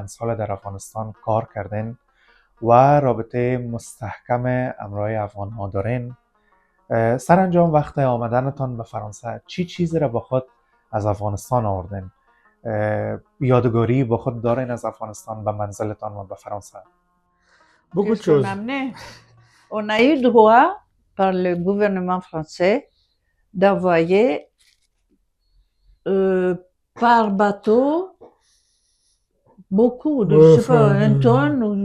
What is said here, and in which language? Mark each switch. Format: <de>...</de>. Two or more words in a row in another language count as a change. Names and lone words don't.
<fa>سال در افغانستان کار کردین و رابطه مستحکم همراه افغان‌ها دارین، سرانجام وقت آمدنتان به فرانسه چی چیزی را با خود از افغانستان آوردین؟ یادگاری با خود دارین از افغانستان به منزلتان و به فرانسه؟</fa> <fr>Beaucoup de choses. On a eu droit par le gouvernement français d'envoyer par bateau beaucoup de, Ouais, je sais pas, enfin, un tonne ou</fr>